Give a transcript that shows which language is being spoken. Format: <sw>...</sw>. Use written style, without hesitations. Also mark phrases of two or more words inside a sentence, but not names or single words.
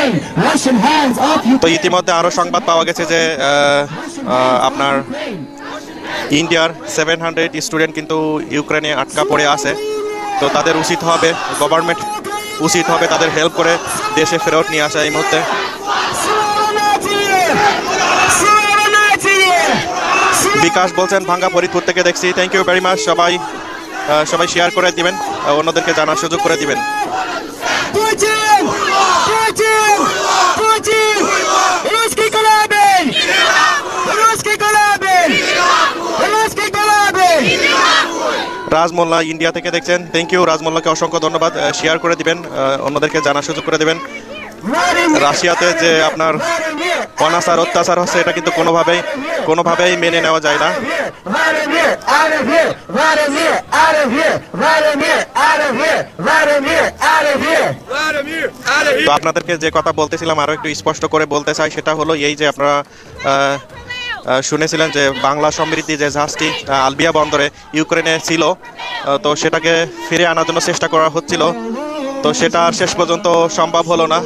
<en>Russian hands off</en> <bn>তো ইতিমধ্যে আরও সংবাদ পাওয়া গেছে যে আপনার ইন্ডিয়ার 700 স্টুডেন্ট কিন্তু ইউক্রেনে আটকা পড়ে আছে। তো তাদের উচিত হবে, গভর্নমেন্ট উচিত হবে তাদের হেল্প করে দেশে ফেরত নিয়ে আসা এই মুহূর্তে। বিকাশ বলছেন ভাঙ্গা ফরিদপুর থেকে দেখছি,</bn> <en>Thank you very much.</en> <bn>সবাই শেয়ার করে দিবেন, অন্যদেরকে জানার সুযোগ করে দিবেন।</bn> <en>Putin! Putin! Putin!</en> <ru>Русский корабль! Русский корабль! Русский корабль!</ru> <bn>রাজমোল্লা ইন্ডিয়া থেকে দেখছেন,</bn> <en>Thank you</en> <bn>রাজমোল্লাকে অসংখ্য ধন্যবাদ। শেয়ার করে দিবেন, অন্যদেরকে জানার সুযোগ করে দিবেন। রাশিয়াতে যে আপনার অনাচার অত্যাচার হচ্ছে এটা কিন্তু কোনোভাবেই মেনে নেওয়া যায় না।</bn> <en>Vladimir, out of here! Vladimir, out of here! Vladimir, out of here! Vladimir, out of here!</en> <bn>তো আপনাদেরকে যে কথা বলতেছিলাম আরো একটু স্পষ্ট করে বলতে চাই, সেটা হলো এই যে আপনারা শুনেছিলেন যে বাংলা সমৃদ্ধি যে জাহাজটি আলবিয়া বন্দরে ইউক্রেনে ছিল, তো সেটাকে ফিরে আনার জন্য চেষ্টা করা হচ্ছিল। তো সেটা আর শেষ পর্যন্ত সম্ভব হলো না।</bn>